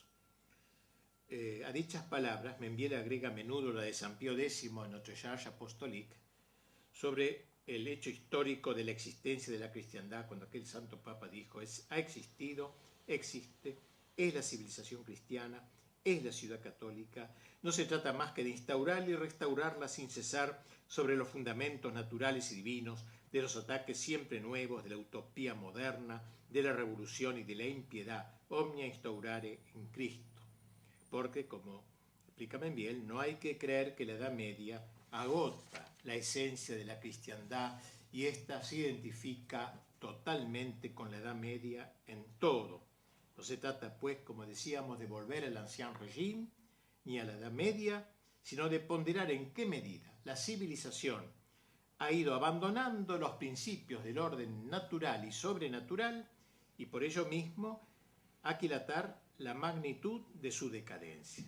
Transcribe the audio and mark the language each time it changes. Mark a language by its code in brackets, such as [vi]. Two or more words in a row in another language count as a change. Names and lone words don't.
[es] A dichas palabras, Membiel agrega a menudo la de San Pío X en Notre Charge Apostolique sobre el hecho histórico de la existencia de la cristiandad, cuando aquel santo papa dijo: ha existido, existe, es la civilización cristiana, es la ciudad católica. No se trata más que de instaurarla y restaurarla sin cesar sobre los fundamentos naturales y divinos, de los ataques siempre nuevos, de la utopía moderna, de la revolución y de la impiedad, [la] omnia instaurare in Cristo. [es] Porque, como explica Membiel, no hay que creer que la Edad Media agota la esencia de la cristiandad y ésta se identifica totalmente con la Edad Media en todo. No se trata, pues, como decíamos, de volver al Ancien Régime ni a la Edad Media, sino de ponderar en qué medida la civilización ha ido abandonando los principios del orden natural y sobrenatural y por ello mismo aquilatar la magnitud de su decadencia.